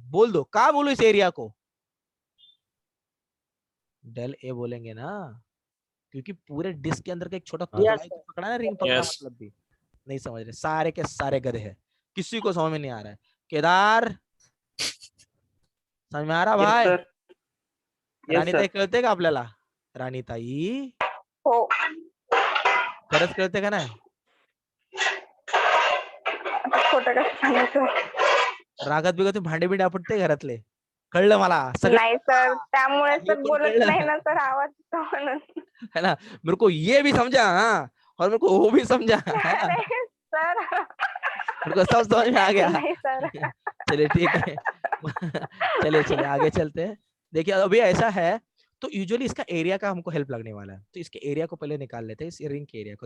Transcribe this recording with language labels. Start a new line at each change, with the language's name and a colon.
Hindi: बोल दो क्या बोलू इस एरिया को? डेल ए बोलेंगे ना, क्योंकि पूरे डिस्क के अंदर का एक छोटा
English: Yes,
Hindi: टुकड़ा ही पकड़ा ना, रिंग पकड़ा
English: Yes.
Hindi: मतलब भी नहीं समझ रहे, सारे के सारे गधे हैं, किसी को समझ में नहीं आ रहा है। केदार समझ में आ रहा भाई?
Marathi: राणीताई कळते का आपल्याला? राणीताई हो खरंच कळते का नाही? आता खोटं कसं सांगायचं? रागात बिगत भांडे बिंडे आपटते घरातले, कळलं मला सगळं नाही सर, त्यामुळे हे सर पण बोलत कळलं. नाही ना सर, आवाज येतो म्हणून.
Hindi: है ना, मेरे को ये भी समझा हाँ, और मेरे को वो भी समझा है ना, अरे सर मेरे को सब समझ में आ गया। नहीं सर. चलिए ठीक है चलिए चलिए आगे चलते हैं। देखिए अभी ऐसा है, तो यूजुअली इसका एरिया का हमको हेल्प लगने वाला है, तो इसके एरिया को पहले निकाल लेते हैं, इस रिंग के एरिया को।